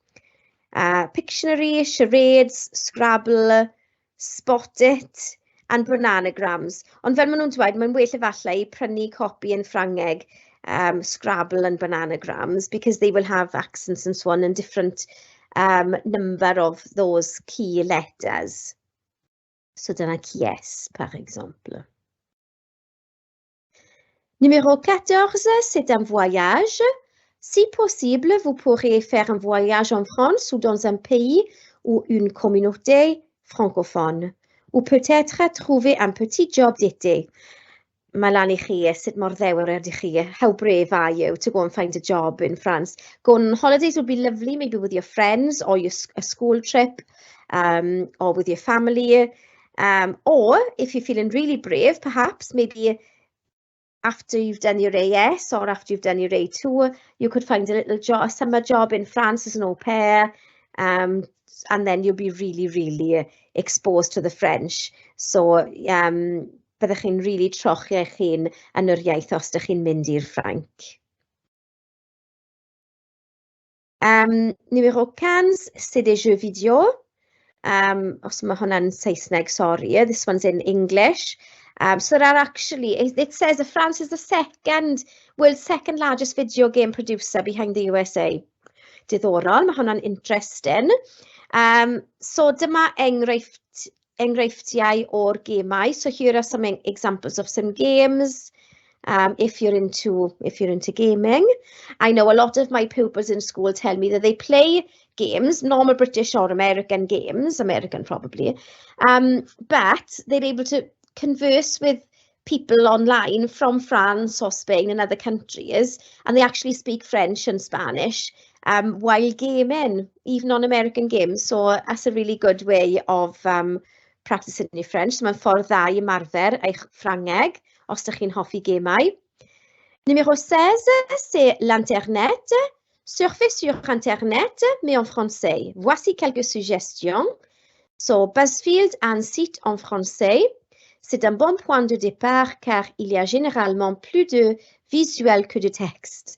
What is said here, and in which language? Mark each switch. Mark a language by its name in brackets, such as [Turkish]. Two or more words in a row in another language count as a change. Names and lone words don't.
[English] Pictionary, charades, Scrabble, Spot It, and bananagrams. [Welsh] Ond fel maen nhw'n dweud, mae'n well efallai prynu copi yn Ffrangeg, [English] Scrabble and bananagrams, because they will have accents and so on and different number of those key letters. [Welsh] So dyna [French] qui est, par exemple. Numéro 14, c'est un voyage. Si possible, vous pourrez faire un voyage en France ou dans un pays ou une communauté francophone. Ou peut-être trouver un petit job d'été. [Welsh] Mae lan I chi, sut mor ddewr ydych chi, [English] how brave are you to go and find a job in France? Go on holidays would be lovely, maybe with your friends or a school trip, or with your family. Or if you're feeling really brave, perhaps, maybe after you've done your AS or after you've done your A2, you could find a little job, a summer job in France as an au pair, and then you'll be really, really exposed to the French. So, [Welsh] byddech chi'n really trochi eich hun yn yr iaith os ydych chi'n mynd i'r Ffrainc. [French] Numéro 15, c'est des jeux vidéo. [Welsh] Os mae hwnna'n Saesneg, [English] sorry, this one's in English. So there are actually, it says that France is the world's second largest video game producer behind the USA. Diddorol, mae hwnna'n interesting. So dyma enghreifftiau o'r gemau. So here are some examples of some games. If you're into gaming. I know a lot of my pupils in school tell me that they play games, normal British or American games, American probably, but they're able to converse with people online from France or Spain and other countries, and they actually speak French and Spanish while gaming, even on American games. So that's a really good way of practicing your French. [Welsh] So mae'n ffordd dda I ymarfer eich Ffrangeg os ydych chi'n hoffi gemau. [French] Numéro 16, c'est l'Internet. Surfez sur Internet, mais en français. Voici quelques suggestions. So, BuzzFeed a un site en français. C'est un bon point de départ car il y a généralement plus de visuels que de textes.